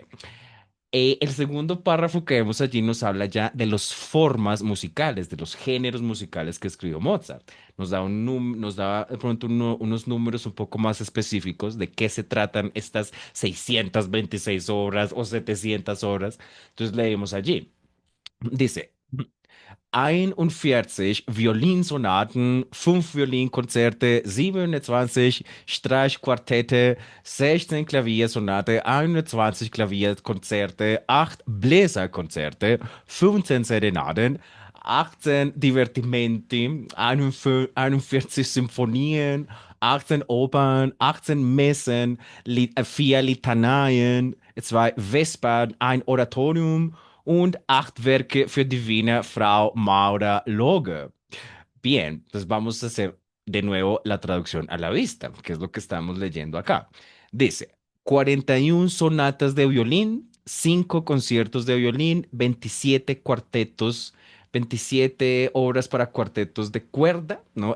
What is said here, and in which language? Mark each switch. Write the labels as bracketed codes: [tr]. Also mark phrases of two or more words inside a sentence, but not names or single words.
[es] El segundo párrafo que vemos allí nos habla ya de las formas musicales, de los géneros musicales que escribió Mozart. Nos da de pronto unos números un poco más específicos de qué se tratan estas 626 obras o 700 obras. Entonces leemos allí. Dice, [de] 41 Violinsonaten, 5 Violinkonzerte, 27 Streichquartette, 16 Klaviersonate, 21 Klavierkonzerte, 8 Bläserkonzerte, 15 Serenaden, 18 Divertimenti, 41 Symphonien, 18 Opern, 18 Messen, 4 Litaneien, 2 Vespern, ein Oratorium und 8 Werke für die Wiener Frau Maura Loge. [es] Bien, pues vamos a hacer de nuevo la traducción a la vista, que es lo que estamos leyendo acá. Dice, 41 sonatas de violín, 5 conciertos de violín, 27 cuartetos, 27 obras para cuartetos de cuerda, ¿no?